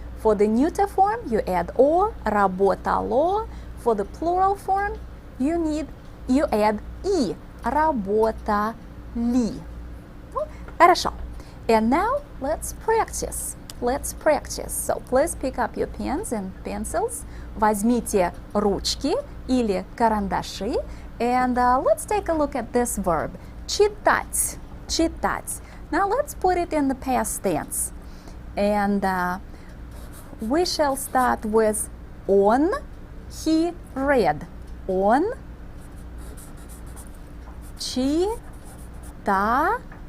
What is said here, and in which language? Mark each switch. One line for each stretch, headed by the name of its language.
English: For the neuter form, you add o, работало. For the plural form, you add и, работали.
Russian: Хорошо.
English: And now let's practice. So please pick up your pens and pencils.
Russian: Возьмите ручки или карандаши.
English: And let's take a look at this verb.
Russian: Читать.
English: Now let's put it in the past tense. And we shall start with он. He read.
Russian: Он читал.